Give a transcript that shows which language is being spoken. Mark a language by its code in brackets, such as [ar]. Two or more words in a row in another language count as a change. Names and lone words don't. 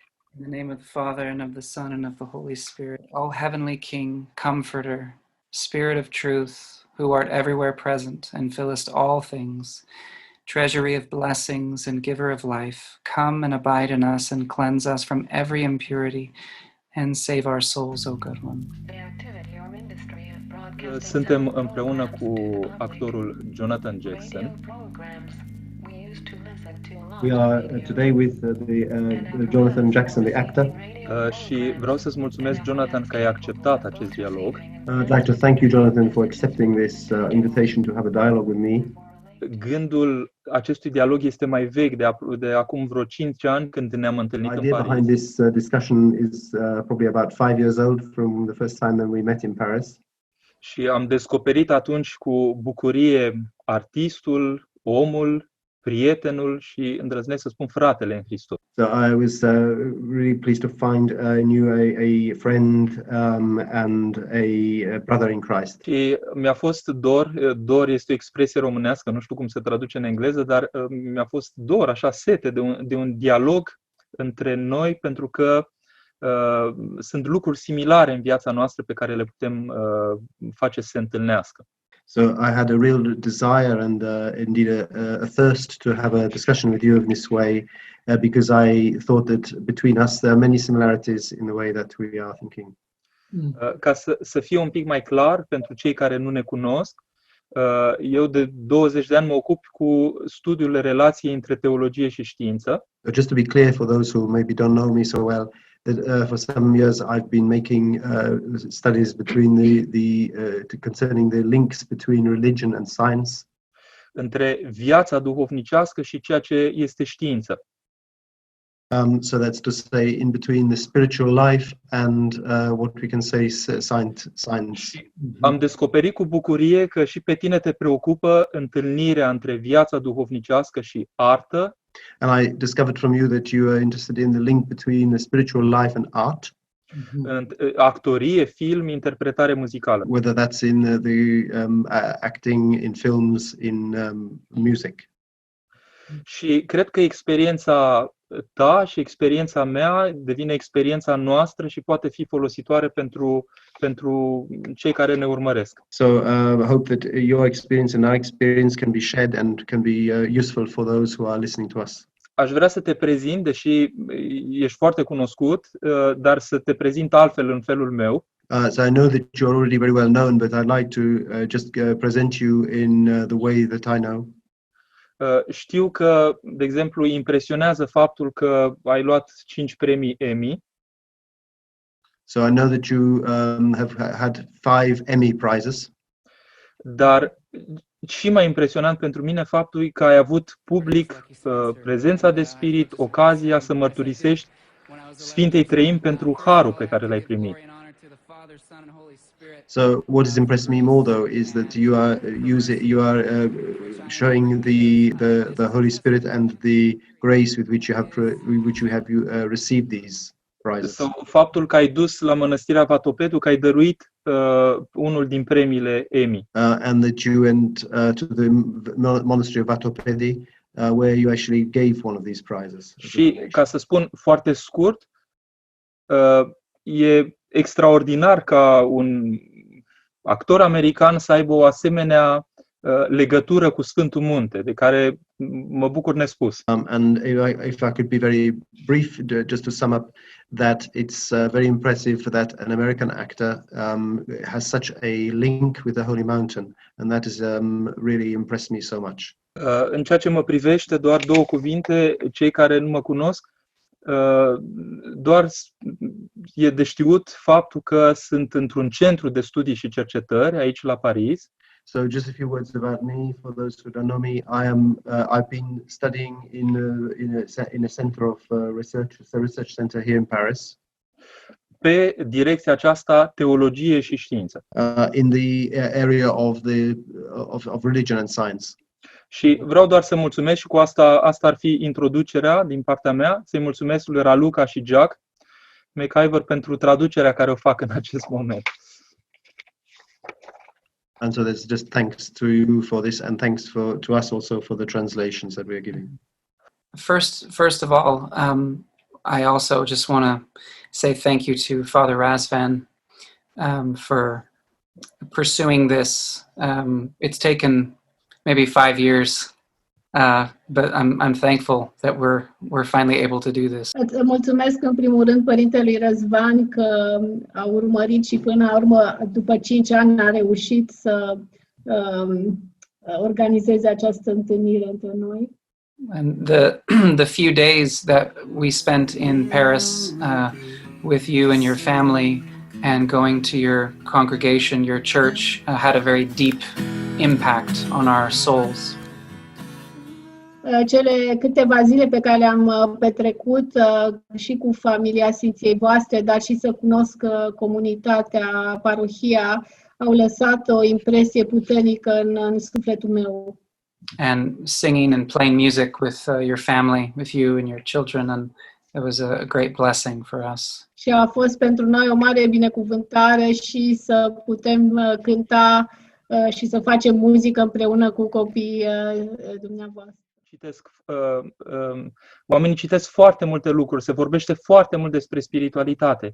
[en] In the name of the Father, and of the Son, and of the Holy Spirit, O heavenly King, Comforter, Spirit of truth, who art everywhere present and fillest all things, treasury of blessings and giver of life, come and abide in us and cleanse us from every impurity and save our souls, O good one. [ro] Suntem împreună cu actorul Jonathan Jackson. [en] We are today with Jonathan Jackson, the actor. [ro] Și vreau să-ți mulțumesc, Jonathan, că ai acceptat acest dialog. [en] I'd like to thank you, Jonathan, for accepting this invitation to have a dialogue with me. [ro] Gândul acestui dialog este mai vechi, de acum vreo 5 ani, când ne-am întâlnit [en] The [ro] în [en] idea Paris. behind this discussion is probably about 5 years old from the first time that we met in Paris. [ro] Și am descoperit atunci cu bucurie artistul, omul, prietenul și îndrăznesc să spun fratele în Hristos. [en] So I was really pleased to find in you a friend and a brother in Christ. [ro] Și mi-a fost dor este o expresie românească, nu știu cum se traduce în engleză, dar mi-a fost dor, așa, sete de un dialog între noi, pentru că sunt lucruri similare în viața noastră pe care le putem face să se întâlnească. [en] So I had a real desire and indeed a thirst to have a discussion with you in this way because I thought that between us there are many similarities in the way that we are thinking. [ro] Ca să fie un pic mai clar pentru cei care nu ne cunosc, eu de 20 de ani mă ocup cu studiul relației între teologie și știință. [en] Just to be clear for those who maybe don't know me so well, that for some years I've been making studies between concerning the links between religion and science. [ro] Între viața duhovnicească și ceea ce este știință. [en] So that's to say, in between the spiritual life and what we can say science. [ro] Am descoperit cu bucurie că și pe tine te preocupă întâlnirea între viața duhovnicească și artă. [en] And I discovered from you that you are interested in the link between the spiritual life and art. [ro] Actorie, film, interpretare muzicală. [en] Whether that's in the acting, in films, in music. [ro] Și cred că experiența ta și experiența mea devine experiența noastră și poate fi folositoare pentru cei care ne urmăresc. [en] So I hope that your experience and our experience can be shared and can be useful for those who are listening to us. [ro] Aș vrea să te prezint, deși ești foarte cunoscut, dar să te prezint altfel în felul meu. [en] So I know that you're already very well known, but I'd like to just present you in the way that I know. [ro] Știu că, de exemplu, impresionează faptul că ai luat 5 premii Emmy. [en] So I know that you have had 5 Emmy prizes. [ro] Dar și mai impresionant pentru mine faptul că ai avut public prezența de spirit, ocazia să mărturisești Sfintei Treimi pentru harul pe care l-ai primit. [en] So what has impressed me more, though, is that you are showing the Holy Spirit and the grace with which you have received these prizes. [ro] Sau faptul că ai dus la mănăstirea Vatopedu, că ai dăruit unul din premiile Emmy. [en] And that you went to the monastery of Vatopedi, where you actually gave one of these prizes. [ro] Și ca să spun foarte scurt, e extraordinar ca un actor american să aibă o asemenea legătură cu Sfântul Munte, de care mă bucur nespus. [en] And if I could be very brief, just to sum up, that it's very impressive that an American actor has such a link with the Holy Mountain, and that has really impressed me so much. [ro] În ceea ce mă privește, doar 2 cuvinte, cei care nu mă cunosc, doar e de știut faptul că sunt într-un centru de studii și cercetări aici la Paris. [en] So just a few words about me for those who don't know me. I've been studying in a center of research, a research center here in Paris. [ro] Pe direcția aceasta, teologie și știință. [en] In the area of religion and science. [ro] Și vreau doar să mulțumesc și cu asta ar fi introducerea din partea mea, să-i mulțumesc lui Raluca și Jack McIver pentru traducerea care o fac în acest moment. [en] And so there's just thanks to you for this, and thanks to us also for the translations that we are giving. First of all, I also just want to say thank you to Father Razvan for pursuing this. It's taken maybe 5 years, but I'm thankful that we're finally able to do this. [ro] Îți mulțumesc în primul rând Părintelui Răzvan că a urmărit și până la urmă, după 5 ani, a reușit să organizeze această întâlnire între noi. [en] And the few days that we spent in Paris with you and your family and going to your congregation, your church, had a very deep impact on our souls. [ro] Cele câteva zile pe care le-am petrecut și cu familia Sfinției voastre, dar și să cunosc comunitatea, parohia, au lăsat o impresie puternică în sufletul meu. [en] And singing and playing music with your family, with you and your children, and it was a great blessing for us. [ro] Și a fost pentru noi o mare binecuvântare și să putem cânta și să facem muzică împreună cu copiii dumneavoastră. Oamenii citesc foarte multe lucruri, se vorbește foarte mult despre spiritualitate.